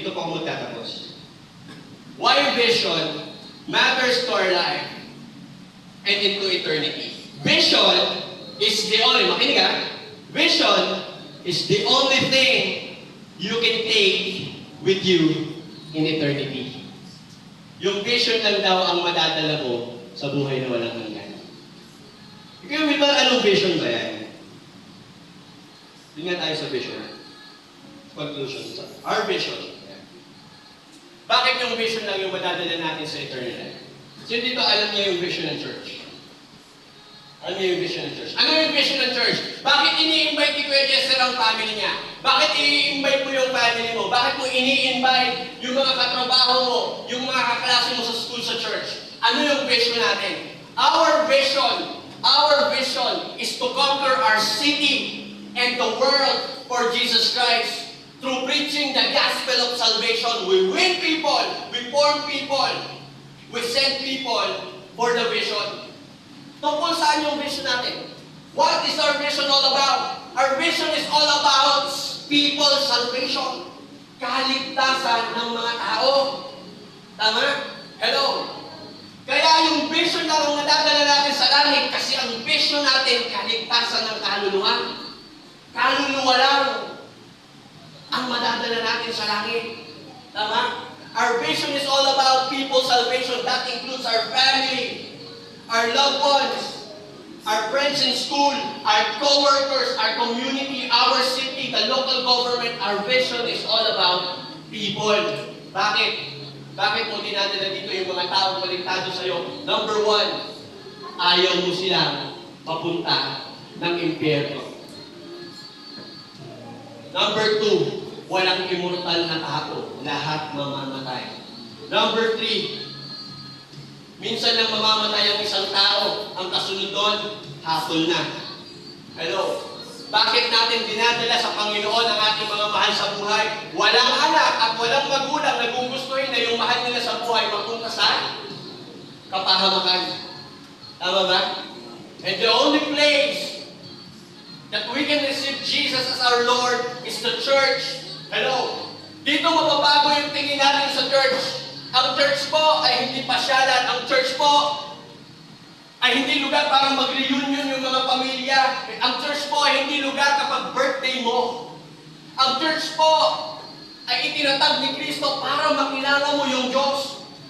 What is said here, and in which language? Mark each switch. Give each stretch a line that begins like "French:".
Filipino: Dito po ako magtatapos.
English: Why vision matters to our life and into eternity. Vision is the only,
Filipino: makinig ha?
English: Vision is the only thing you can take with you in eternity.
Filipino: Yung vision lang daw ang madadala mo sa buhay na walang hanggan. Ikaw, may ba anong vision ba yan? Tingnan tayo sa vision.
English: Conclusion. Our vision.
Filipino: Bakit yung vision lang yung madadala natin sa eternal life? Sino dito alam niya yung vision ng church? Alam niya yung vision ng church? Ano yung vision ng church? Bakit ini-invite ni Kuya Jester ang family niya? Bakit i-invite mo yung family mo? Bakit mo ini-invite yung mga katrabaho mo, yung mga kaklase mo sa school, sa church? Ano yung vision natin?
English: Our vision is to conquer our city and the world for Jesus Christ. Through preaching the gospel of salvation, we win people, we form people, we send people for the vision.
Filipino: Tungkol saan yung vision natin?
English: What is our vision all about? Our vision is all about people's salvation.
Filipino: Kaligtasan ng mga tao. Tama? Hello? Kaya yung vision na ang nadadala natin sa langit kasi ang vision natin, kaligtasan ng kaluluwa. Kaluluwa lang ang madadala natin sa langit. Tama?
English: Our vision is all about people's salvation. That includes our family, our loved ones, our friends in school, our co-workers, our community, our city, the local government. Our vision is all about people.
Filipino: Bakit? Bakit mo dinadala dito yung mga taong baliktado sa'yo? Number 1, ayaw mo silang papunta ng impyerno. Number 2, walang immortal na tao. Lahat mamamatay. Number 3, minsan lang mamamatay ang isang tao. Ang kasunod doon, hatol na. Hello? Bakit natin dinadala sa Panginoon ang ating mga mahal sa buhay? Walang anak at walang magulang na gugustuhin na yung mahal nila sa buhay magpunta sa kapahamakan. Tama ba?
English: And the only place that we can receive Jesus as our Lord is the church.
Filipino: Hello? Dito mababago yung tingin natin sa church. Ang church po ay hindi pasyalan. Ang church po ay hindi lugar para mag-reunion yung mga pamilya. Ang church po ay hindi lugar kapag birthday mo. Ang church po ay itinatag ni Kristo para makilala mo yung Diyos.